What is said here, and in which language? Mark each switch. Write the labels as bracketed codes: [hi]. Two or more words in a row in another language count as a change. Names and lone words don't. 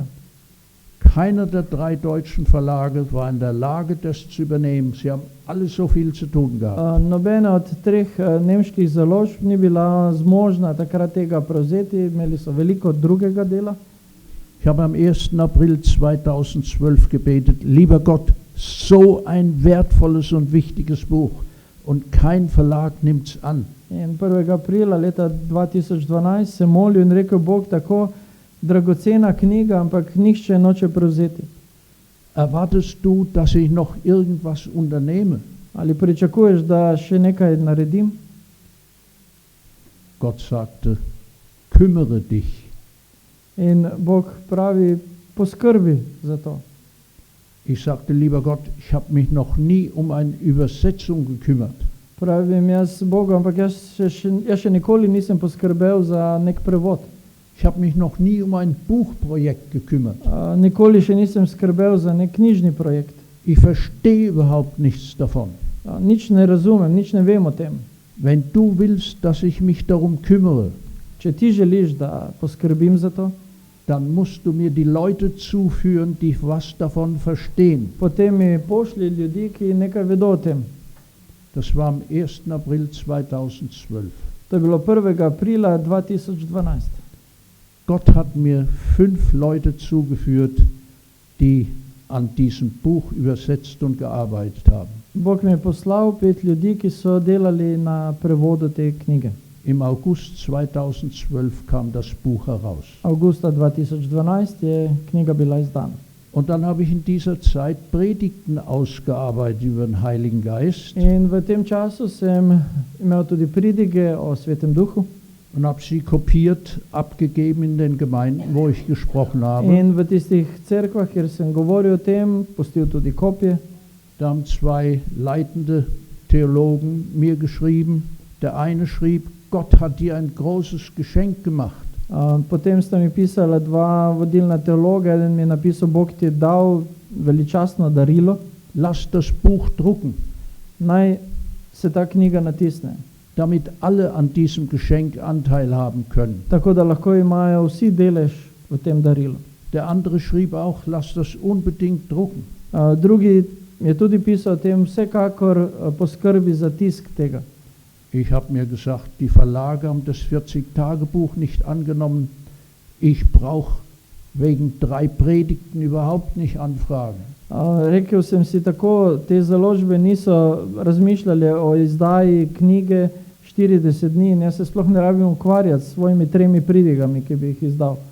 [de] Keiner der 3 deutschen Verlage war in der Lage, das zu übernehmen. Sie haben alle so viel zu tun gehabt. [sl] Nobena od 3 nemških založb ni bila zmožna takrat tega prevzeti, imeli so veliko drugega dela. [de] Ich habe am 1. April 2012 gebetet, lieber Gott, so ein wertvolles und wichtiges Buch und kein Verlag nimmt es an. [sl] In 1. aprila leta 2012 sem molil in rekel: Bog, tako dragocena knjiga, ampak nihče noče prevzeti. [de] Erwartest du, dass ich noch irgendwas unternehme? [sl] Ali pričakuješ, da še nekaj naredim? [de] Gott sagte, kümmere dich. [sl] In Bog pravi: poskrbi za to. [de] Ich sagte, lieber Gott, ich habe mich noch nie um eine Übersetzung gekümmert. [sl] Pravim jaz Bogu, ampak jaz še nikoli nisem poskrbel za nek prevod. [de] Ich habe mich noch nie um ein Buchprojekt gekümmert. [sl] Nikoli še nisem skrbel za nek knjižni projekt. [de] Ich verstehe überhaupt nichts davon. [sl] Nič ne razumem, nič ne vem o tem. [de] Wenn du willst, dass ich mich darum kümmere, [sl] Če ti želiš, da poskrbim za to, [de] dann musst du mir die Leute zuführen, die was davon verstehen. [sl] potem mi pošlji ljudi, ki nekaj vedo o tem. [de] Das war am 1. April 2012. [sl] To je bilo 1. aprila 2012. [de] Gott hat mir 5 Leute zugeführt, die an diesem Buch übersetzt und gearbeitet haben. [sl] Bog mi je poslal 5 ljudi, ki so delali na prevodu te knjige. [de] Im August 2012 kam das Buch heraus. [sl] Avgusta 2012 je knjiga bila izdana. [de] Und dann habe ich in dieser Zeit Predigten ausgearbeitet über den Heiligen Geist [sl] In v tem času sem imel tudi pridige o Svetem Duhu [de] und habe sie kopiert, abgegeben in den Gemeinden, wo ich gesprochen habe. [sl] in v tistih cerkvah, kjer sem govoril o tem, pustil tudi kopije. [de] Da haben 2 leitende Theologen mir geschrieben. Der eine schrieb, Gott hat dir ein großes Geschenk gemacht. [sl] Potem sta mi pisala 2 vodilna teologa, eden mi je napisal, Bog ti je dal veličastno darilo, [de] Lass das Buch drucken, [sl] naj se ta knjiga natisne, [de] damit alle an diesem Geschenk Anteil haben können. [sl] tako da lahko imajo vsi delež v tem darilu. [de] Der andere schrieb auch, lass das unbedingt drucken. [sl] Drugi je tudi pisal o tem, vsekakor poskrbi za tisk tega. [de] Ich habe mir gesagt, die Verlage haben das 40-Tage-Buch nicht angenommen. Ich brauche wegen 3 Predigten überhaupt nicht anfragen. [sl] Rekel sem si tako, te založbe niso razmišljali o izdaji knjige 40 dni in jaz se sploh ne rabim ukvarjati s svojimi 3 pridigami, ki bi jih izdal.